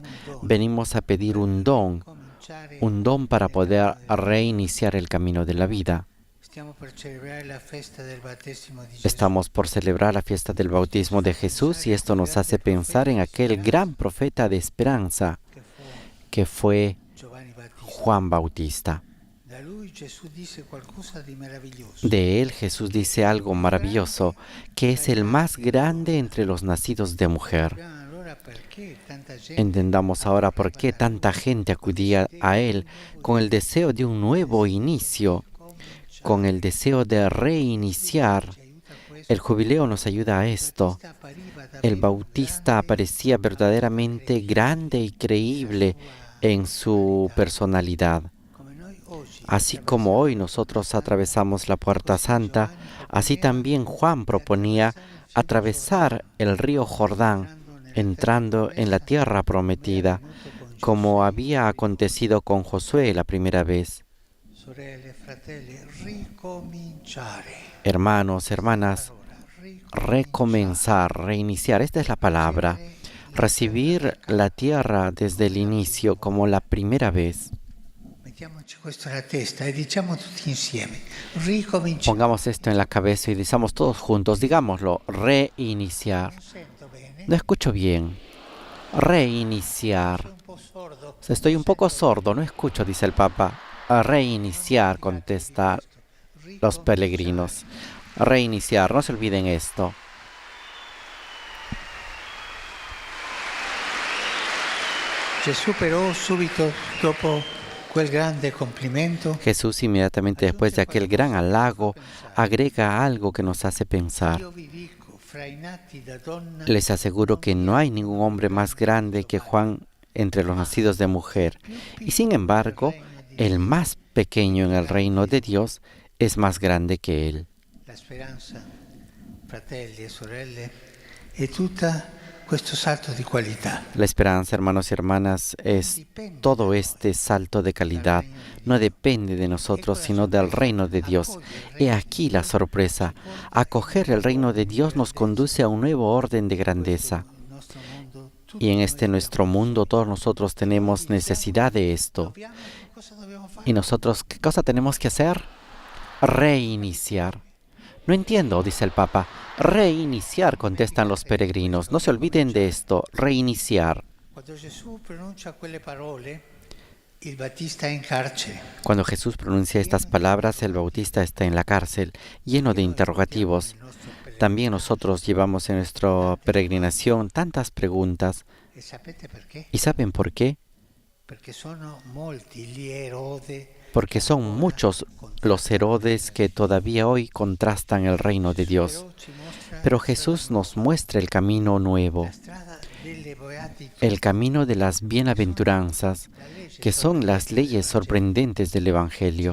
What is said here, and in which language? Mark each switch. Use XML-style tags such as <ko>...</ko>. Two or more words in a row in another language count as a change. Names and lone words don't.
<es>Venimos a pedir un don para poder reiniciar el camino de la vida. Estamos por celebrar la fiesta del bautismo de Jesús y esto nos hace pensar en aquel gran profeta de esperanza que fue Giovanni Battista. Juan Bautista.</es> <it>Da lui Gesù disse qualcosa di meraviglioso.</it> <es>De él Jesús dice algo maravilloso, que es el más grande entre los nacidos de mujer.</es> <it>Allora perché tanta gente</it> <es>Entendamos ahora por qué tanta gente acudía a él con el deseo de un nuevo inicio, con el deseo de reiniciar. El jubileo nos ayuda a esto. El Bautista aparecía verdaderamente grande y creíble en su personalidad. Así como hoy nosotros atravesamos la Puerta Santa, así también Juan proponía atravesar el río Jordán, entrando en la tierra prometida, como había acontecido con Josué la primera vez.</es> <it>sorelle, fratelli, ricominciare.</it> <es>Hermanos, hermanas, recomenzar, reiniciar, esta es la palabra. Recibir la tierra desde el inicio como la primera vez.</es> <it>Mettiamoci questo nella testa e diciamo tutti insieme. Ricominciare.</it> <es>Pongamos esto en la cabeza y decimos todos juntos, digámoslo, reiniciar.</es> <it>Non sento bene.</it> <es>No escucho bien. Reiniciar.</es> <it>Un po' sordo.</it> <es>Estoy un poco sordo, no escucho, dice el Papa. Reiniciar, contestan los peregrinos. Reiniciar, no se olviden esto.</es> <it>Gesù però subito dopo quel grande complimento</it> <es>Jesús inmediatamente después de aquel gran halago agrega algo que nos hace pensar.</es> <it>io vi dico fra i nati da donna</it> <es>Les aseguro que no hay ningún hombre más grande que Juan entre los nacidos de mujer. Y sin embargo, el más pequeño en el reino de Dios es más grande que él.</es> <it>la speranza, fratelli e sorelle, è tutta questo salto di qualità.</it> <es>La esperanza, hermanos y hermanas, es todo este salto de calidad. No depende de nosotros, sino del reino de Dios. He aquí la sorpresa. Acoger el reino de Dios nos conduce a un nuevo orden de grandeza.</es> <it>Il nostro mondo tutto</it> <es>Y en este nuestro mundo todos nosotros tenemos necesidad de esto.</es> <it>dobbiamo, cosa dobbiamo fare?</it> <es>¿Y nosotros qué cosa tenemos que hacer? Reiniciar. No entiendo, dice el Papa. Reiniciar, contestan los peregrinos. No se olviden de esto, reiniciar.</es> <it>Quando Gesù pronuncia quelle parole, il Battista è in carcere.</it> <es>Cuando Jesús pronuncia estas palabras, el Bautista está en la cárcel, lleno de interrogativos. También nosotros llevamos en nuestra peregrinación tantas preguntas.</es> <it>E sapete perché?</it> <es>¿Y saben por qué?</es> <it>Perché sono molti gli Erode</it> <es>Porque son muchos los Herodes que todavía hoy contrastan el reino de Dios.</es> <it>però ci mostra</it> <es>Pero Jesús nos muestra el camino nuevo,</es> <it>la strada delle beatiche,</it> <es>el camino de las bienaventuranzas, que son las leyes sorprendentes del Evangelio.</es>